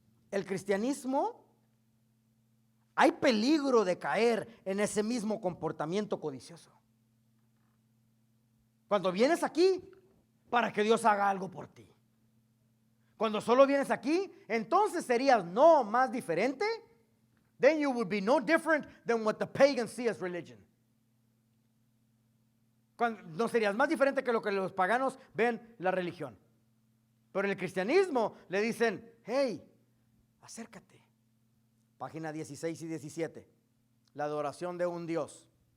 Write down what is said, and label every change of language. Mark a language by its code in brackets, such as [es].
[es] El cristianismo, hay peligro de caer en ese mismo comportamiento codicioso. Cuando vienes aquí, para que Dios haga algo por ti. Cuando solo vienes aquí, entonces serías no más diferente. [en] Then you would be no different than what the pagans see as religion. [es] No serías más diferente que lo que los paganos ven la religión. Pero en el cristianismo le dicen, hey, acércate. Página 16 y 17. La adoración de un Dios.